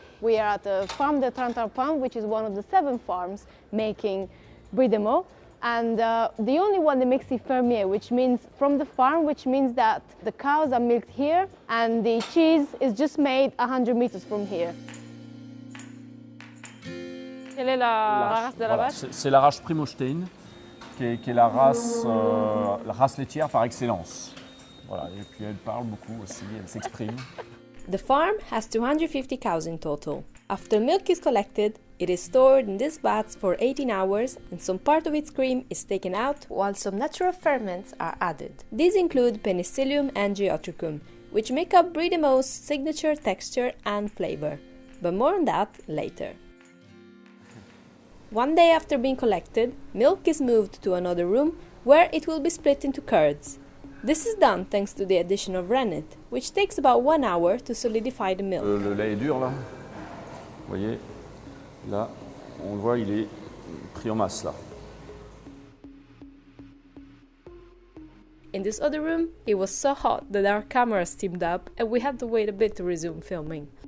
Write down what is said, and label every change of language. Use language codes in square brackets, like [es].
[en] We are at the Farm de Trentarpin, which is one of the 7 farms making Brie de Meaux. And the only one that makes it fermier, which means from the farm, which means that the cows are milked here and the cheese is just made 100 meters from here. [fr] Quelle est la race de la vache? C'est la race Primostein, qui est la race laitière par excellence. Voilà, et puis elle parle beaucoup aussi, elle s'exprime. [en] The farm has 250 cows in total. After milk is collected, it is stored in these vats for 18 hours, and some part of its cream is taken out while some natural ferments are added. These include Penicillium and Geotricum, which make up Brie de Meaux's signature texture and flavor. But more on that later. One day after being collected, milk is moved to another room where it will be split into curds. This is done thanks to the addition of rennet, which takes about 1 hour to solidify the milk. [fr] Le lait est dur là, vous voyez, là, on le voit, il est pris en masse là. [en] In this other room, it was so hot that our camera steamed up and we had to wait a bit to resume filming.